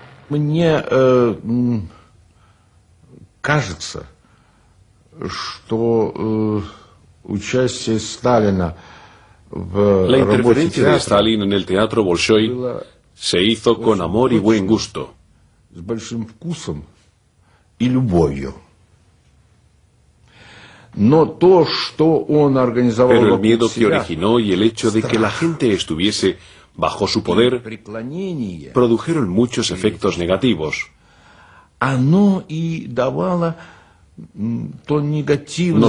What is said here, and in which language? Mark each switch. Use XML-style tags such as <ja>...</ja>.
<ru>Мне кажется, что участие Сталина в</ru> <es>La interferencia de Stalin en el teatro Bolshoi se hizo con amor y buen gusto.</es> <ru>С большим вкусом и любовью. Но то, что он организовал</ru> <es>Pero el miedo que originó y el hecho de que la gente estuviese bajo su poder produjeron muchos efectos negativos.</es> <ru>Оно и давало то негативное,</ru>